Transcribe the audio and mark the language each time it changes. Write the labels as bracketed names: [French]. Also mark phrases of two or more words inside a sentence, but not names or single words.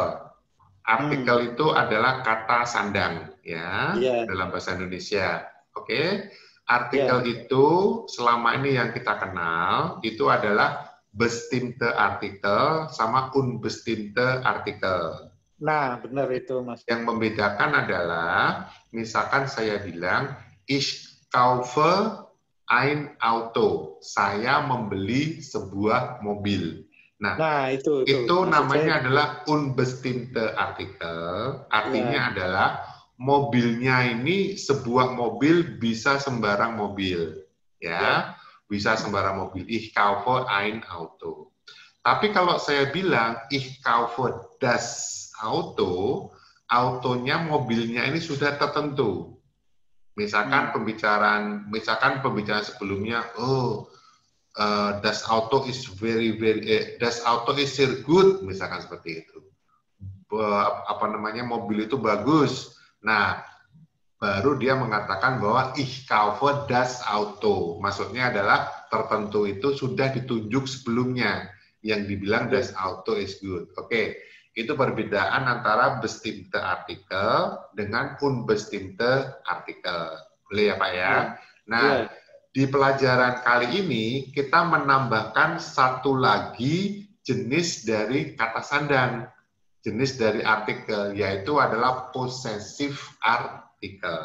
[Indonesian] Artikel itu adalah kata sandang ya dalam bahasa Indonesia. Oke. Artikel itu selama ini yang kita kenal itu adalah [German] bestimmte Artikel [Indonesian] sama [German] unbestimmte Artikel. [Indonesian] Nah, benar itu, Mas. Yang membedakan adalah, misalkan saya bilang, [German] ich kaufe ein Auto. [Indonesian] Saya membeli sebuah mobil. Nah itu namanya adalah [German] unbestimmte Artikel. [Indonesian] Artinya adalah mobilnya ini sebuah mobil bisa sembarang mobil. Bisa sembarang mobil. [German] Ich kaufe ein Auto. [Indonesian] Tapi kalau saya bilang [German] ich kaufe das Auto, [Indonesian] autonya mobilnya ini sudah tertentu. Misalkan pembicaraan sebelumnya, [German] das Auto is das Auto is sehr gut, [Indonesian] misalkan seperti itu. Mobil itu bagus. Nah, baru dia mengatakan bahwa [German] ich kaufe das Auto. [Indonesian] Maksudnya adalah tertentu itu sudah ditunjuk sebelumnya, yang dibilang [German] das Auto [English] is good. [Indonesian] Oke, itu perbedaan antara [German] bestimmte Artikel [Indonesian] dengan [German] unbestimmte Artikel. [Indonesian] Boleh ya Pak ya? Nah, di pelajaran kali ini kita menambahkan satu lagi jenis dari kata sandang, jenis dari artikel, yaitu adalah [English] possessive article.